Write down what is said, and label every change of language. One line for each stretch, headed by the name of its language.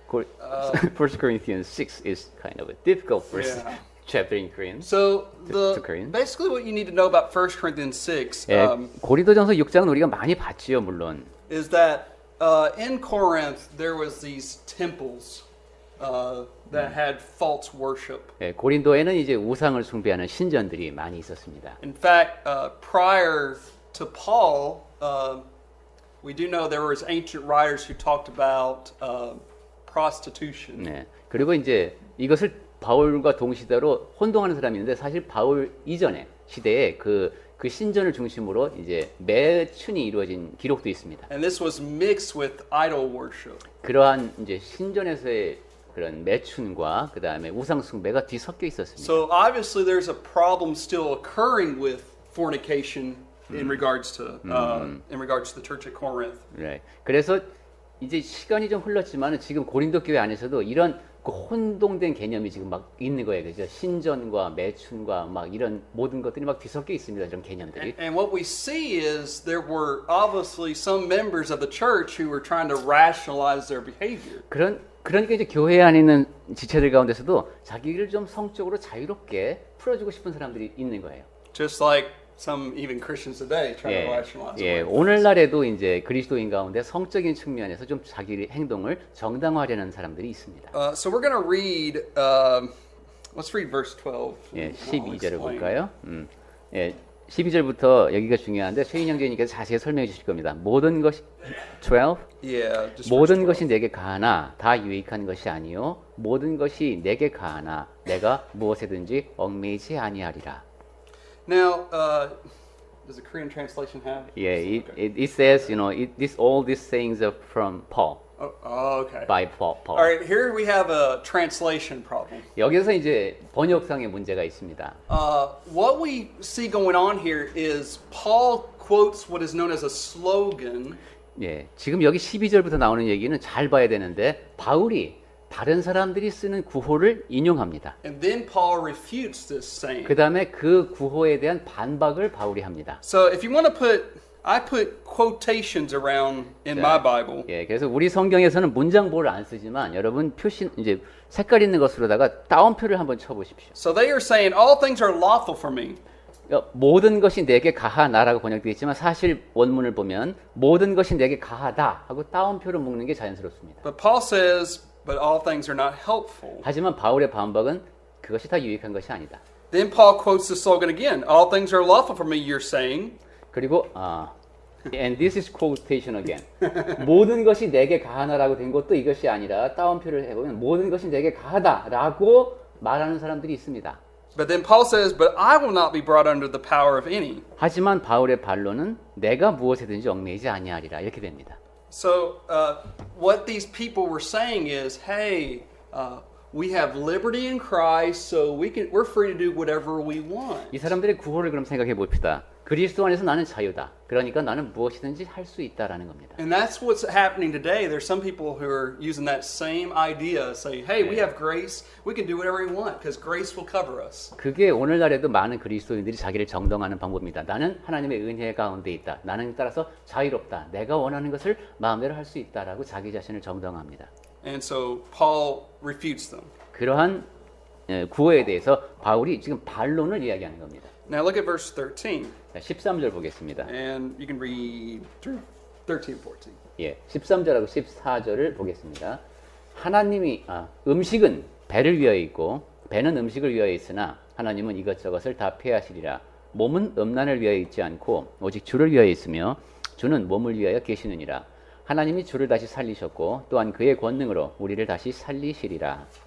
English: 1 Corinthians 6 is kind of a difficult first chapter in Korean. So to Korean. basically what you need to know about 1 Corinthians 6
Korean: 예, 고린도전서 6장은 우리가 많이 봤지요, 물론.
English: is that in Corinth there was these temples that had false worship.
Korean: 예, 고린도에는 이제 우상을 숭배하는 신전들이 많이 있었습니다.
English: In fact, prior to Paul, we do know there was ancient writers who talked about prostitution.
Korean: 네. 그리고 이제 이것을 바울과 동시대로 혼동하는 사람이 있는데 사실 바울 이전의 시대에 그 신전을 중심으로 이제 매춘이 이루어진 기록도 있습니다.
English: And this was mixed with idol worship.
Korean: 그러한 이제 신전에서의 그런 매춘과 그 다음에 우상 숭배가 뒤섞여 있었습니다.
English: So obviously there's a problem still occurring with fornication in regards to the church at Corinth.
Korean: 네. 그래서 이제 시간이 좀 흘렀지만은 지금 고린도 교회 안에서도 이런 그 혼동된 개념이 지금 막 있는 거예요, 그죠? 신전과 매춘과 막 이런 모든 것들이 막 뒤섞여 있습니다, 이런 개념들이.
English: And what we see is there were obviously some members of the church who were trying to rationalize their behavior.
Korean: 그러니까 이제 교회 안에 있는 지체들 가운데서도 자기를 좀 성적으로 자유롭게 풀어주고 싶은 사람들이 있는 거예요.
English: Just like some even Christians today trying to rationalize.
Korean: 예, 오늘날에도 이제 그리스도인 가운데 성적인 측면에서 좀 자기 행동을 정당화하려는 사람들이 있습니다.
English: So we're going to read. Let's read verse 12.
Korean: 예, 12절을 볼까요? 예, 12절부터 여기가 중요한데 최인 형제님께서 자세히 설명해 주실 겁니다. 모든 것이 12.
English: Yeah. Just
Korean: 모든 것이 내게 가하나 다 유익한 것이 아니요 모든 것이 내게 가하나 내가 무엇에든지 얽매이지 아니하리라.
English: Now, does the Korean translation have? Yeah, it says, all these sayings are from Paul. Oh, okay. By Paul. All right, here we have a translation problem.
Korean: 여기서 이제 번역상의 문제가 있습니다.
English: What we see going on here is Paul quotes what is known as a slogan.
Korean: 예, 지금 여기 12절부터 나오는 얘기는 잘 봐야 되는데 바울이 다른 사람들이 쓰는 구호를 인용합니다.
English: And then Paul refutes this saying.
Korean: 그 다음에 그 구호에 대한 반박을 바울이 합니다.
English: So if you want to put I put quotations around in my Bible.
Korean: 예, 그래서 우리 성경에서는 문장보를 안 쓰지만 여러분 표시 이제 색깔 있는 것으로다가 따옴표를 한번 쳐보십시오.
English: So they are saying all things are lawful for me.
Korean: 모든 것이 내게 가하나라고 번역되어 있지만 사실 원문을 보면 모든 것이 내게 가하다 하고 따옴표를 묶는 게 자연스럽습니다.
English: But Paul says, but all things are not helpful.
Korean: 하지만 바울의 반박은 그것이 다 유익한 것이 아니다.
English: Then Paul quotes the slogan again. All things are lawful for me, you're saying.
Korean: 그리고
English: and this is quotation again.
Korean: 모든 것이 내게 가하나라고 된 것도 이것이 아니라 따옴표를 해보면 모든 것이 내게 가하다라고 말하는 사람들이 있습니다.
English: But then Paul says, but I will not be brought under the power of any.
Korean: 하지만 바울의 반론은 내가 무엇에든지 얽매이지 아니하리라 이렇게 됩니다.
English: So what these people were saying is, hey, we have liberty in Christ, so we're free to do whatever we want.
Korean: 이 사람들의 구호를 그럼 생각해 봅시다. 그리스도 안에서 나는 자유다. 그러니까 나는 무엇이든지 할 수 있다라는 겁니다.
English: And that's what's happening today. There's some people who are using that same idea, saying, hey, we have grace, we can do whatever we want because grace will cover us.
Korean: 그게 오늘날에도 많은 그리스도인들이 자기를 정당하는 방법입니다. 나는 하나님의 은혜 가운데 있다. 나는 따라서 자유롭다. 내가 원하는 것을 마음대로 할 수 있다라고 자기 자신을 정당합니다.
English: And so Paul refutes them.
Korean: 그러한 구호에 대해서 바울이 지금 반론을 이야기하는 겁니다.
English: Now look at verse 13.
Korean: 자, 13절 보겠습니다.
English: And you can read through 13 and 14.
Korean: 예, 13절하고 14절을 보겠습니다. 하나님이 음식은 배를 위하여 있고 배는 음식을 위하여 있으나 하나님은 이것저것을 다 폐하시리라. 몸은 음란을 위하여 있지 않고 오직 주를 위하여 있으며 주는 몸을 위하여 계시느니라. 하나님이 주를 다시 살리셨고 또한 그의 권능으로 우리를 다시 살리시리라.